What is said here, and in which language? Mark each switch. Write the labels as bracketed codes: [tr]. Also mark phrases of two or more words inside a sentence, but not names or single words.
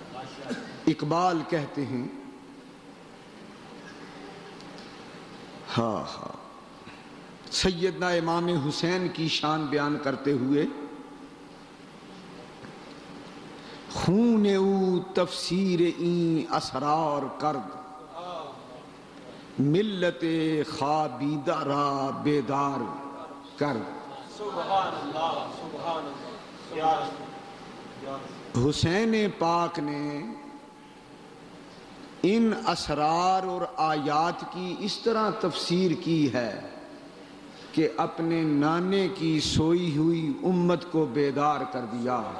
[ur] اقبال کہتے ہیں سیدنا امام حسین کی شان بیان کرتے ہوئے، [fa] خون او تفسیر این اسرار کرد، ملت خوابیدہ را بیدار کرد۔ [ar] سبحان اللہ، سبحان اللہ۔ [ur] حسین پاک نے ان اسرار اور آیات کی اس طرح تفسیر کی ہے کہ اپنے نانے کی سوئی ہوئی امت کو بیدار کر دیا۔